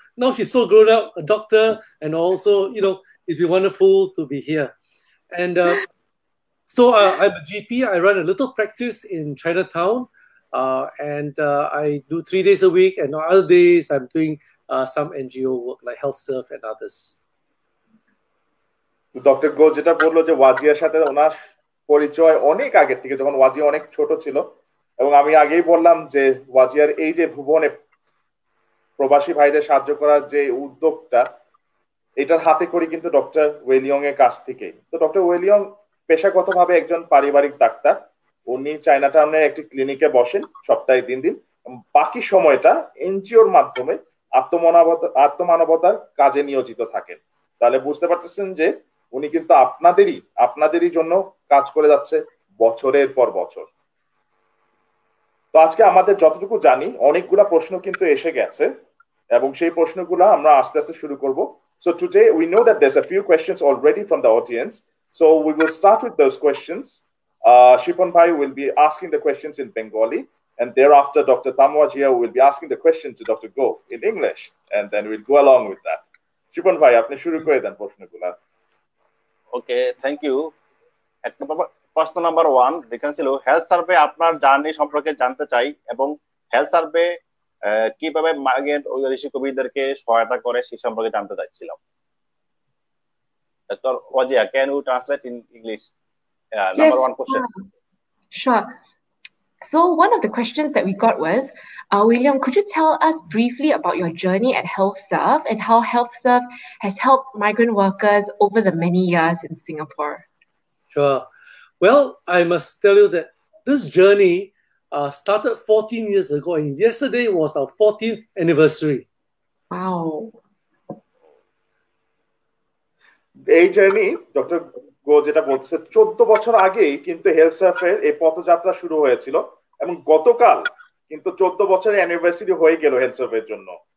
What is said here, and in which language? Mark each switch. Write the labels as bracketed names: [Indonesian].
[English] Now she's so grown up, a doctor, and also, it'd be wonderful to be here. And so I'm a GP. I run a little practice in Chinatown, and I do 3 days a week, and on other days I'm doing some NGO work like HealthServe and others. [Bangla] Doctor গো যেটা বললো যে ওয়াজিয়ার সাথে ওনার পরিচয় অনেক আগের থেকে, যখন ওয়াজিয়া অনেক ছোট ছিল, এবং আমি আগেই বললাম যে ওয়াজিয়ার এই যে ভুবনে প্রবাসী ভাইদের সাহায্য করার যে উদ্যোগটা, এটার হাতে করি কিন্তু ডক্টর ওয়েলিয়ং এর কাছ থেকে। তো ডক্টর ওয়েলিয়ং পেশাগতভাবে একজন পারিবারিক ডাক্তার। উনি চায়নাটাউনের একটি ক্লিনিকে বসেন সপ্তাহে 3 দিন, বাকি সময়টা এনজিওর মাধ্যমে আত্মমানবতার কাজে নিয়োজিত থাকেন। তাহলে বুঝতে পারতেছেন যে উনি কিন্তু আপনাদেরই জন্য কাজ করে যাচ্ছে বছরের পর বছর। তো আজকে আমাদের যতটুকু জানি অনেকগুলা প্রশ্ন কিন্তু এসে গেছে এবং সেই প্রশ্নগুলো আমরা আস্তে আস্তে শুরু করব। [English] So today we know that there's a few questions already from the audience, so we will start with those questions. Shipon Bhai will be asking the questions in Bengali, and thereafter Dr. Tamwa Jia will be asking the question to Dr. Go in English, and then we'll go along with that. [Bangla] Shipon Bhai, আপনি শুরু করে দেন প্রশ্নগুলো। [English] Okay, thank you. [Bangla] প্রশ্ন number 1 যেখানে ছিল health survey আপনার journey সম্পর্কে জানতে চাই এবং হেলথ সার্ভে কিভাবে মাইগ্রেন্ট ঐতিহাসিক কবিদেরকে সহায়তা করে সেই সম্পর্কে জানতে চাইছিলাম। [English] Dr. Wajia, can you translate in English? Number 1 question. Sure. So one of the questions that we got was, William, could you tell us briefly about your journey at HealthServe and how HealthServe has helped migrant workers over the many years in Singapore? Sure. Well, I must tell you that this journey started 14 years ago, and yesterday was our 14th anniversary. Wow. [Bangla] এই journey doctor গো যেটা বলতেছে 14 বছর আগেই কিন্তু হেলথসার্ভের এই পথযাত্রা শুরু হয়েছিল এবং গতকাল কিন্তু 14 বছরের অ্যানিভার্সারি হয়ে গেল হেলথসার্ভের জন্য।